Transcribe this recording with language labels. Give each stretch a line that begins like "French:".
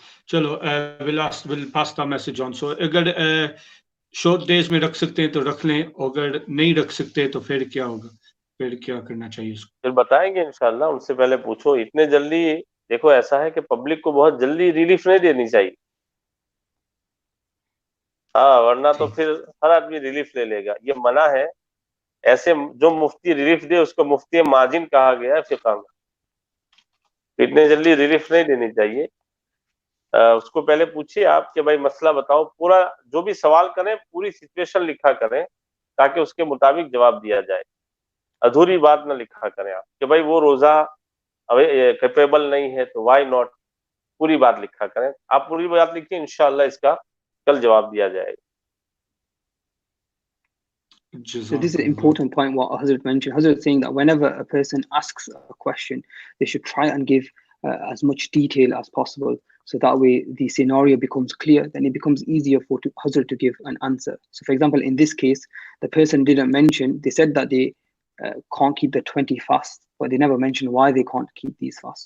English: چلو we'll pass the message on.
Urdu: So اگر short days میں رکھ سکتے ہیں تو رکھ لیں, اگر نہیں رکھ سکتے تو پھر کیا ہوگا, پھر کیا کرنا چاہیے اس کو؟ پھر بتائیں گے انشاءاللہ. ان سے پہلے پوچھو. اتنے جلدی دیکھو ایسا ہے کہ پبلک کو بہت جلدی ریلیف نہیں دینی چاہیے. ہاں ورنہ تو پھر ہر آدمی ریلیف لے لے گا. یہ منع ہے. ایسے جو مفتی ریلیف دے اس کو مفتی ماجن کہا گیا ہے فقہ میں. اتنے جلدی ریلیف نہیں دینی چاہیے. اس کو پہلے پوچھیے آپ کہ بھائی مسئلہ بتاؤ، پورا جو بھی سوال کریں پوری سچویشن لکھا کریں تاکہ اس کے مطابق جواب دیا جائے. ادھوری بات نہ لکھا کریں آپ کہ بھائی وہ روزہ کیپیبل نہیں ہے تو
English: Why not.
Urdu: پوری بات لکھا کریں. آپ پوری بات لکھیں، انشاءاللہ اس کا کل جواب دیا جائے گا.
English: So this is an important point what Hazrat mentioned. Hazrat saying that whenever a person asks a question, they should try and give as much detail as possible. So that way the scenario becomes clear, then it becomes easier for Hazrat to give an answer. So for example, in this case, the person didn't mention, they said that they can't keep the 20 fasts, but they never mentioned why they can't keep these fasts.